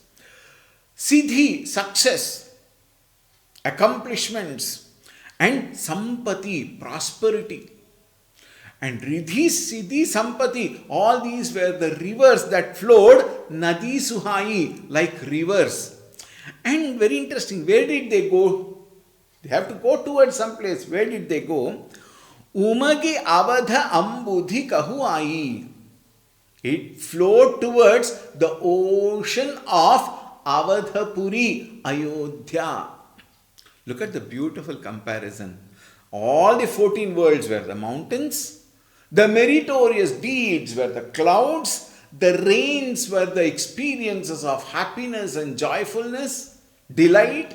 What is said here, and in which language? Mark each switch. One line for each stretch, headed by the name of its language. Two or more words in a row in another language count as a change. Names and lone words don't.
English: Siddhi, success, accomplishments, and Sampati, prosperity. And Ridhi, Siddhi, Sampati, all these were the rivers that flowed,
Awadhi: नदी सुहाई,
English: like rivers. And very interesting, where did they go? They have to go towards some place. Where did they go?
Awadhi: उमगि अवध अंबुधि कहुँ आई.
English: It flowed towards the ocean of Avadhapuri, Ayodhya. Look at the beautiful comparison. All the 14 worlds were the mountains, the meritorious deeds were the clouds, the rains were the experiences of happiness and joyfulness, delight.